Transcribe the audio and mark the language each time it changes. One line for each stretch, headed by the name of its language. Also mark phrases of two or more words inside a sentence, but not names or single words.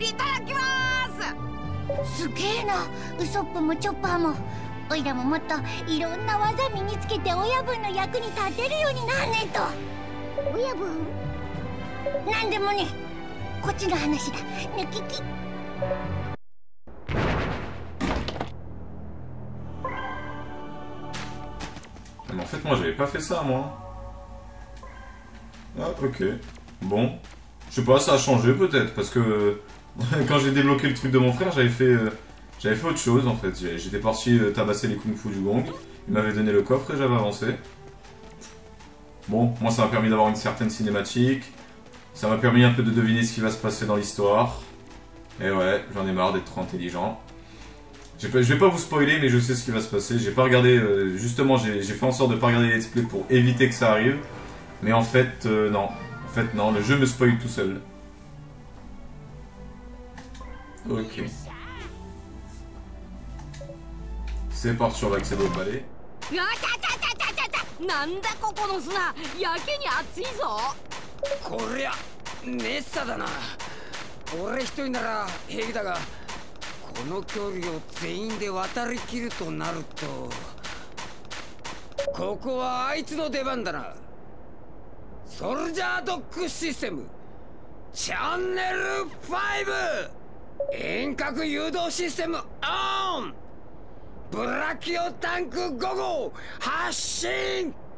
Japanese: いただきまーす。すげえな、ウソップもチョッパーも。おいらももっといろんな技身につけて親分の役に立てるようになんねえと。親分なんでもね、こっちの話だ、抜きき。
French: Mais en fait, moi, j'avais pas fait ça, moi. Ah, ok. Bon. Je sais pas, ça a changé, peut-être, parce que... quand j'ai débloqué le truc de mon frère, j'avais fait autre chose, en fait. J'étais parti tabasser les kung-fu du gong. Il m'avait donné le coffre et j'avais avancé. Bon, moi, ça m'a permis d'avoir une certaine cinématique. Ça m'a permis un peu de deviner ce qui va se passer dans l'histoire. Et ouais, j'en ai marre d'être trop intelligent. Je vais pas vous spoiler, mais je sais ce qui va se passer. J'ai pas regardé, justement, j'ai fait en sorte de pas regarder les
English: let's play
French: pour éviter que ça arrive. Mais en fait, non. En fait, non, le jeu me spoil tout seul. Ok. C'est parti, on va accéder au palais.
Japanese: うわちゃちゃちゃちゃちゃちゃなんだここの砂やけに熱いぞこりゃメッサだな俺一人なら平気だがこの距離を全員で渡りきるとなるとここはあいつの出番だなソルジャードッグシステムチャンネル 5 遠隔誘導システムオンブラキオタンク5号発進